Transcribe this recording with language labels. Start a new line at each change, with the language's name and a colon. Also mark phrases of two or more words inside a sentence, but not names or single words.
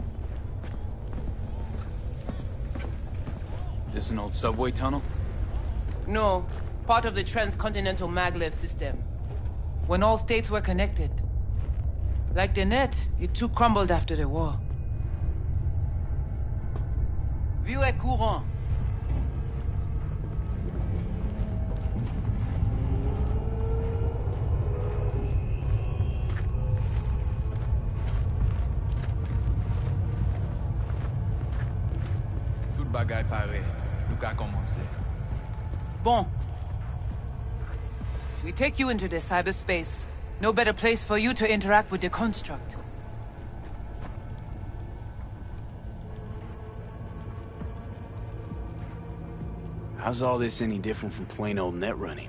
English: This an old subway tunnel? No. Part of the transcontinental maglev system. When all states were connected. Like the net, it too crumbled after the war. VII.5.
Haitian Creole: Tout bagay pare. Nou ka komanse. Bon.
English: We take you into the cyberspace. No better place for you to interact with the construct. How's all this any different from plain old net running?